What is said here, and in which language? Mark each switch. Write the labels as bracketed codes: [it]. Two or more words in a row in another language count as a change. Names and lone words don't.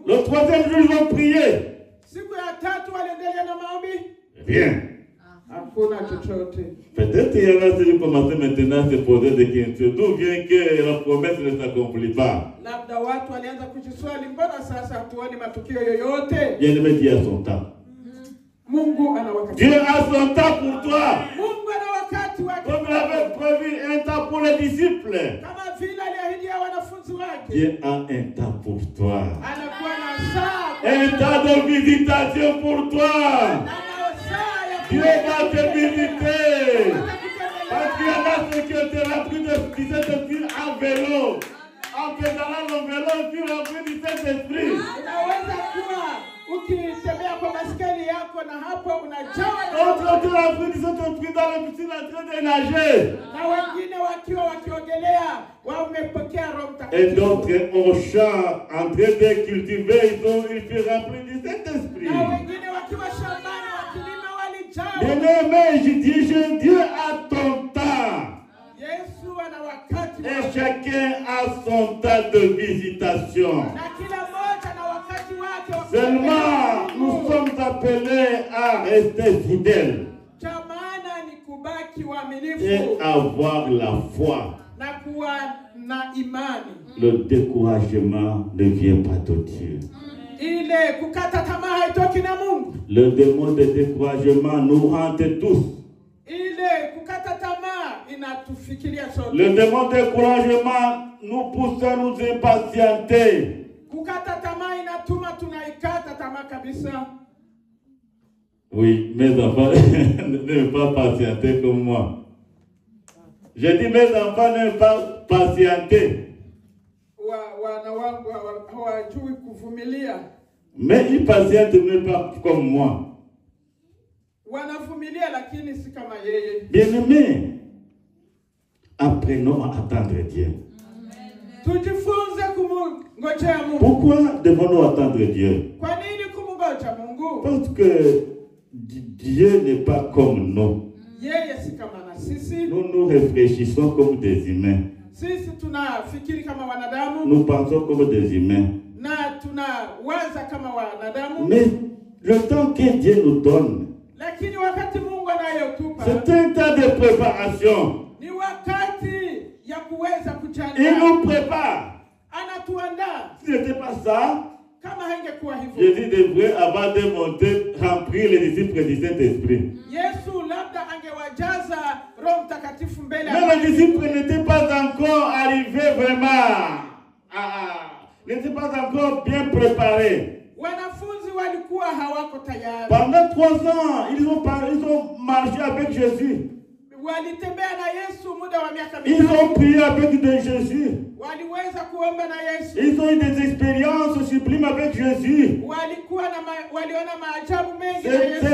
[fr] Le troisième jour, ils ont prié. [sw] Siku ya tatu waliendelea na maombi. [fr] Rien. [sw] Hakuna chochote. [fr] Peut-être il y en a qui commencent maintenant à se poser des questions. D'où vient que la promesse ne s'accomplit pas? [sw] Labda watu walianza kujiswali, mbona sasa hatuoni matukio yoyote? [fr] Bien-aimé, Dieu a son temps. [sw] Mungu ana wakati. [fr] Dieu a son temps pour toi. [sw] Mungu ana wakati wake. [fr] Comme il avait prévu un temps pour les disciples. [sw] Kama vile aliahidia wanafunzi wake. [fr] Dieu a un temps pour toi. [sw] Anakuwa na saa. [fr] Un temps de visitation pour toi. Dieu va te visiter. Parce qu'il y en a ceux qui ont été remplis de Saint-Esprit en vélo. En pédalant le vélo, tu es rempli du Saint-Esprit. [sw] Unaweza kuwa ukitembea kwa baskeli yako na hapo unajawa na [fr] D'autres tu es rempli du Saint-Esprit dans la piscine en train de nager. [sw] na wengine wakiwa wakiogelea wamepokea Roho [fr] Et [sw] Mtakatifu. [fr] d'autres au champ en train de cultiver, ils furent remplis du Saint-Esprit. [sw] Na wengine wakiwa shambani wakilima walijawa. [fr] Bien-aimé, je dis, Dieu a ton temps. [sw] Yesu ana wakati [fr] Et [sw] wake. [fr] chacun a son temps de visitation. [sw] Na kila mmoja na wakati wake wa [fr] Seulement, [sw] kutembea [fr] nous [sw] Mungu. [fr] sommes appelés à rester fidèles [sw] Cha maana ni kubaki [fr] et [sw] waaminifu [fr] avoir la foi. [sw] na kuwa na imani. [fr] Le découragement ne vient pas de Dieu. [sw] Ile kukata tamaa haitoki na Mungu. [fr] Le démon de découragement nous hante tous. [sw] Ile kukata tamaa inatufikiria sote. [fr] Le démon de découragement nous pousse à nous impatienter. [sw] Kukata tamaa inatuma tunaikata tamaa kabisa. [fr] Oui, mes enfants ne pas patienter comme moi. Je dis mes enfants ne pas patienter. [sw] Wana wangu hawajui kuvumilia. [fr] Mais ils patientent même pas comme moi. [sw] Wanavumilia lakini si kama yeye. [fr] Bien-aimés, apprenons à attendre Dieu. [sw] Tujifunze kumngojea Mungu. [fr] Pourquoi devons-nous attendre Dieu? [sw] Kwa nini kumngoja Mungu? [fr] Parce que Dieu n'est pas comme nous. [sw] Yeye si kama na sisi. [fr] Nous nous réfléchissons comme des humains. [sw] Sisi tunafikiri kama wanadamu [fr] Nous pensons comme des humains. [sw] na tunawaza kama wanadamu. [fr] Mais le temps que Dieu nous donne, [sw] Lakini wakati Mungu anayotupa [fr] c'est un temps de préparation. [sw] ni wakati ya kuweza [fr] Il [sw] kujiandaa. [fr] nous prépare. [sw] Anatuandaa. [fr] Si ce n'était pas ça, [sw] Kama haingekuwa hivyo, [fr] Jésus devrait, avant de monter, remplir les disciples du Saint-Esprit. [sw] Yesu labda angewajaza Roho Mtakatifu mbele [fr] Mais les disciples n'étaient pas encore arrivés vraiment, n'étaient pas encore bien préparés. [sw] Wanafunzi walikuwa hawako tayari. [fr] Pendant 3 ans, ils ont marché avec Jésus. [sw] Walitembea na Yesu muda wa miaka [fr] Ils ont [sw] mitatu. [fr] prié avec de Jésus. [sw] Waliweza kuomba na Yesu. [fr] Ils ont eu des expériences sublimes avec Jésus. [sw] Walikuwa na waliona maajabu mengi na Yesu.